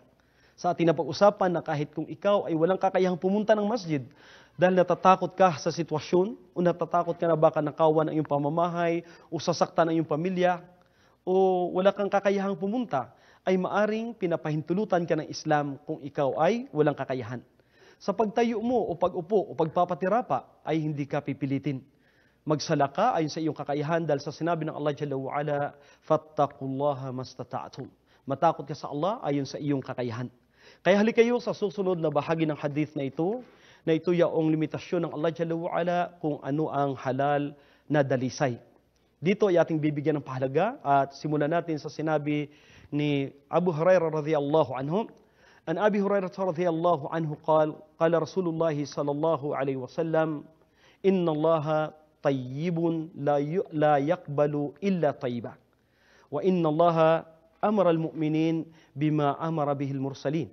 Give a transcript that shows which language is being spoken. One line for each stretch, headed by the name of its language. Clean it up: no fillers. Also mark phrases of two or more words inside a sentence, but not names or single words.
Filipino: Sa ating napag-usapan na kahit kung ikaw ay walang kakayahang pumunta ng masjid dahil natatakot ka sa sitwasyon o natatakot ka na baka nakawan ang iyong pamamahay o sasaktan ang iyong pamilya o wala kang kakayahang pumunta, ay maaring pinapahintulutan ka ng Islam kung ikaw ay walang kakayahan. Sa pagtayo mo o pag-upo o pagpapatira pa ay hindi ka pipilitin. Magsala ka ayon sa iyong kakayahan dahil sa sinabi ng Allah
Arabic: جل وعلا, فاتقوا الله ما استطعتم.
Filipino: Matakot ka sa Allah ayon sa iyong kakayahan. Kaya halika kayo sa susunod na bahagi ng hadith na ito yaong limitasyon ng Allah
Arabic: جل وعلا
Filipino: kung ano ang halal na dalisay. Dito ay ating bibigyan ng pahalaga at simulan natin sa sinabi ni Abu Hurairah
Arabic: رضي الله عنه. عن أبي هريرة رضي الله عنه قال رسول الله صلى الله عليه وسلم إن الله طيب لا يقبل إلا طيبا. وإن الله أمر المؤمنين بما أمر به المرسلين.